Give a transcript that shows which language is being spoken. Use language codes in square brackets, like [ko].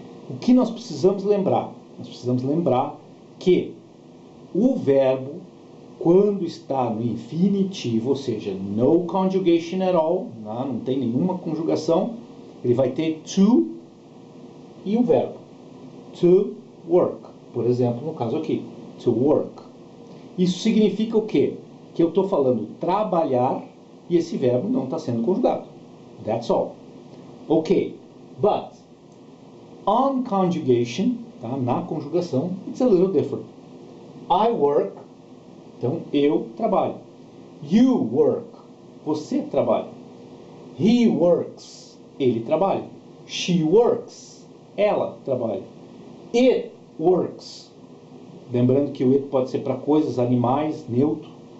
[pt] O que nós precisamos lembrar? Nós precisamos lembrar que o verbo, quando está no infinitivo, ou seja, [en] no conjugation at all, [pt] não tem nenhuma conjugação, ele vai ter to e o verbo. To work, por exemplo, no caso aqui, to work. Isso significa o quê? Que eu estou falando trabalhar e esse verbo não está sendo conjugado. [en] That's all. Ok, but on conjugation, tá? [pt] Na conjugação, [en] it's a little different. I work, [pt] então eu trabalho. You work, você trabalha. [en] He works, [pt] ele trabalha. [en] She works, [pt] ela trabalha. [en] It works, [pt] lembrando que o it pode ser para coisas, animais, neutro.